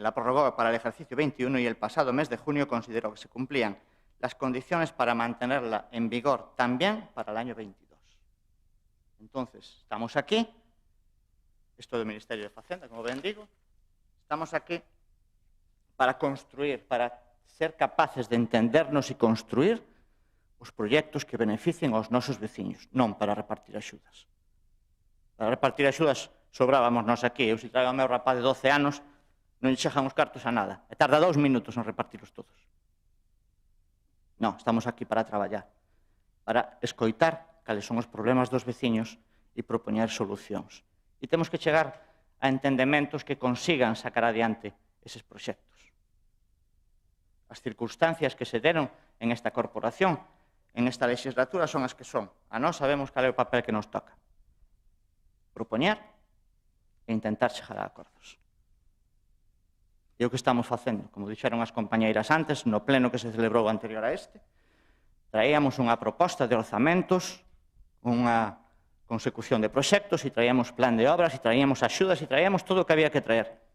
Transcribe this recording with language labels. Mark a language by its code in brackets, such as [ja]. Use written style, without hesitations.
[es] La prorrogó para el ejercicio 21 y el pasado mes de junio consideró que se cumplían las condiciones para mantenerla en vigor también para el año 22. [gl] Entonces, estamos aquí. Esto del Ministerio de Facenda, como ben digo, estamos aquí para construir, para ser capaces de entendernos y construir os proxectos que beneficien aos nosos veciños, non para repartir axudas. Para repartir axudas sobrábamos nós aquí. Eu, se traigo ao meu rapaz de 12 anos, non chegan os cartos a nada. E tarda 2 minutos en repartirlos todos. Non, estamos aquí para traballar, para escoitar cales son os problemas dos veciños e propoñer solucións. E temos que chegar a entendementos que consigan sacar adiante eses proxectos. As circunstancias que se deron en esta corporación, en esta legislatura, son as que son. A nós sabemos cal é o papel que nos toca. Propoñer e intentar chegar a acordos. E o que estamos facendo, como dixeron as compañeiras antes, no pleno que se celebrou anterior a este, traíamos unha proposta de orzamentos, unha consecución de proxectos, e traíamos plan de obras, e traíamos axudas, e traíamos todo o que había que traer.